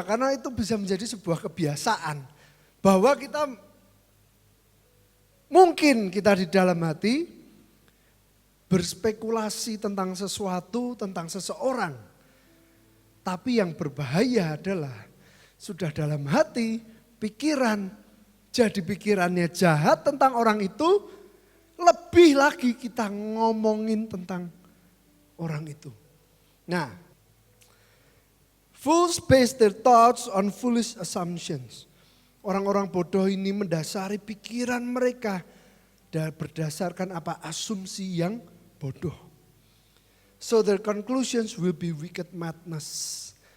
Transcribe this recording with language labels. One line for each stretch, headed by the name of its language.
Indonesian: Karena itu bisa menjadi sebuah kebiasaan. Bahwa kita mungkin kita di dalam hati berspekulasi tentang sesuatu, tentang seseorang. Tapi yang berbahaya adalah sudah dalam hati, pikiran, jadi pikirannya jahat tentang orang itu, lebih lagi kita ngomongin tentang orang itu.
English: Nah, fools base their thoughts on foolish assumptions.
Indonesian: Orang-orang bodoh ini mendasari pikiran mereka dan berdasarkan apa? Asumsi yang bodoh.
English: So their conclusions will be wicked madness.